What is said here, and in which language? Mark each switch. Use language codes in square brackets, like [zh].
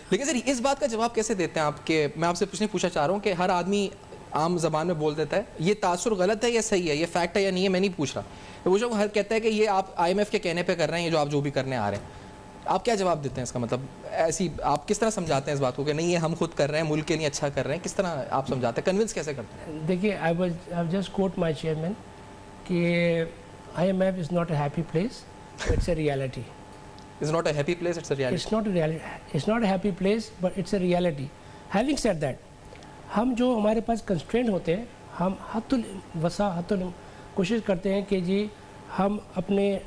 [ur] لیکن سر اس بات کا جواب کیسے دیتے ہیں آپ کہ میں آپ سے پوچھنا چاہ رہا ہوں کہ ہر آدمی عام زبان میں بول دیتا ہے, یہ تاثر غلط ہے یا صحیح ہے, یہ فیکٹ ہے یا نہیں ہے, میں نہیں پوچھ رہا. میں پوچھ رہا ہوں ہر کہتا ہے کہ یہ آپ IMF کے کہنے پہ کر رہے ہیں, یہ جو آپ جو بھی کرنے آ رہے ہیں. آپ کیا جواب دیتے ہیں اس کا؟ مطلب ایسی آپ کس طرح سمجھاتے ہیں اس بات کو کہ نہیں یہ ہم خود کر رہے ہیں, ملک کے لیے اچھا کر رہے ہیں, کس طرح آپ سمجھاتے ہیں, کنونس کیسے کرتے ہیں؟ [en] دیکھیے I just quote my chairman کہ IMF is not a happy place, it's a reality. It's not a happy place, it's a reality. It's not a reality. It's not a happy place, but it's a reality. Having said that, [ur] ہم جو ہمارے پاس constraint ہوتے ہیں, ہم حد الوسع کوشش کرتے ہیں کہ جی ہم اپنے